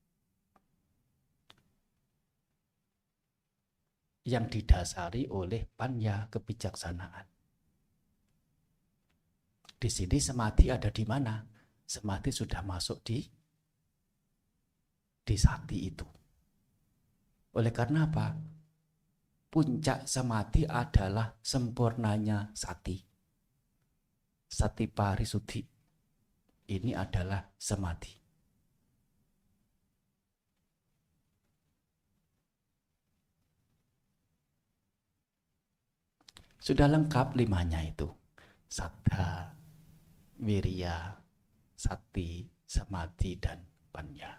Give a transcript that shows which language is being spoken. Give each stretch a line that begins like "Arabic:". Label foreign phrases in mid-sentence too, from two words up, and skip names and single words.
Indonesian: Yang didasari oleh panya, kebijaksanaan. Di sini samadhi ada di mana? Samadhi sudah masuk di sati itu. Oleh karena apa? Puncak samadhi adalah sempurnanya sati.
Pali: Sati parisuddhi.
Indonesian: Ini adalah samadhi. Sudah lengkap limanya itu.
Pali: Saddha, wirya, sati, samadhi, dan panya.